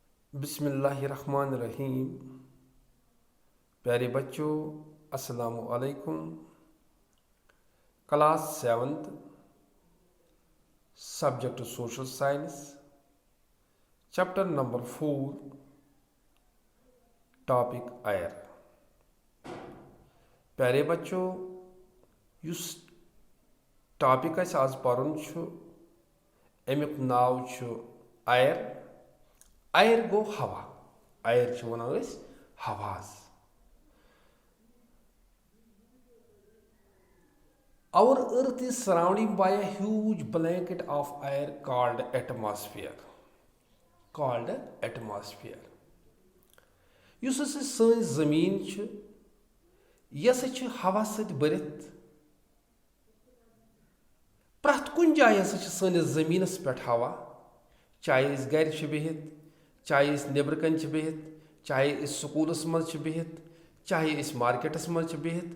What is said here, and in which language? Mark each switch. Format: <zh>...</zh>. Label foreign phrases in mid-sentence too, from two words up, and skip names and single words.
<hi>बिस्मिल्लाहिर्रहमानिर्रहीम। प्यारे बच्चों,</hi> <ar>السلام عليكم.</ar> <en>Class 7th, subject social science, chapter number 4, topic आयर।</en> <hi>प्यारे बच्चों,</hi> <ks>युस टॉपिक आज पढ़न अमुक नाव आयर। आयर गो हवा। आयर वन हवास।</ks> <en>Our earth is surrounded by a huge blanket of air called atmosphere. Called atmosphere.</en> <ks>Yus सन जमीन यस हवा सत भरित। प्रथ कुन जाय हसा सनिस जमीनस पे हवा, चाहे गर बिहित, चाहे नबरकन बिहित, चाहे स्कूलस मज बिहित, चाहे मार्केटस मज बिहित।</ks>